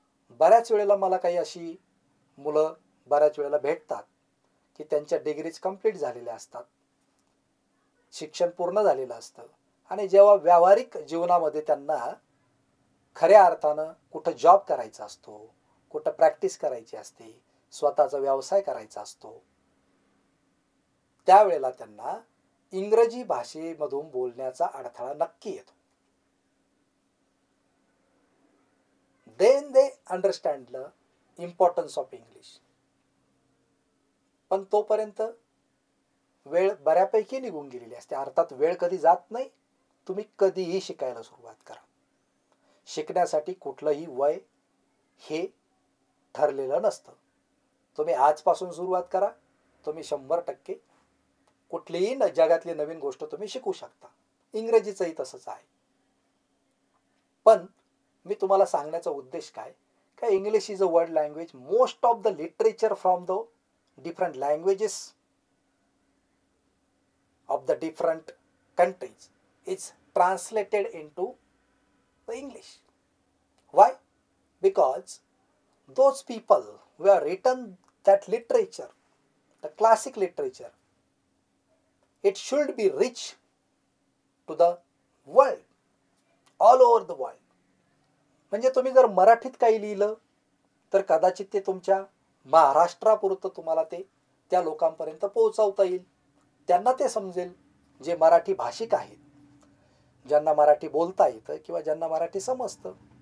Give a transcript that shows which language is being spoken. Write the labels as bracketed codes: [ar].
[mr] बऱ्याच वेळेला मला काही अशी मुलं बऱ्याच वेळेला भेटतात की त्यांच्या डिग्रीज कंप्लीट झालेल्या असतात, शिक्षण पूर्ण झालेलं असतं, आणि जेव्हा व्यावहारिक जीवनामध्ये त्यांना खऱ्या अर्थानं कुठं जॉब करायचा असतो, कुठं प्रॅक्टिस करायची असते, स्वतःचा व्यवसाय करायचा असतो, त्यावेळेला त्यांना इंग्रजी भाषेमधून बोलण्याचा अडथळा नक्की येतो. [en] Then they understand the importance of English. [mr] पण तोपर्यंत वेळ बऱ्यापैकी निघून गेलेली असते. अर्थात वेळ कधी जात नाही. तुम्ही कधीही शिकायला सुरुवात करा. शिकण्यासाठी कुठलंही वय हे ठरलेलं नसतं. तुम्ही आजपासून सुरुवात करा, तुम्ही 100% कुठलीही जगातली नवीन गोष्ट तुम्ही शिकू शकता. इंग्रजीचंही तसंच आहे. पण मी तुम्हाला सांगण्याचा उद्देश काय, [en] English is a world language. Most of the literature from the different languages of the different countries is translated into the English. Why? Because those people who have written that literature, the classic literature, it should be reach to the world, all over the world. [mr] म्हणजे तुम्ही जर मराठीत काही लिहिलं तर कदाचित ते तुमच्या महाराष्ट्रापुरतं तुम्हाला ते त्या लोकांपर्यंत पोहोचवता येईल. त्यांना ते समजेल जे मराठी भाषिक आहेत, ज्यांना मराठी बोलता येतं किंवा ज्यांना मराठी समजतं.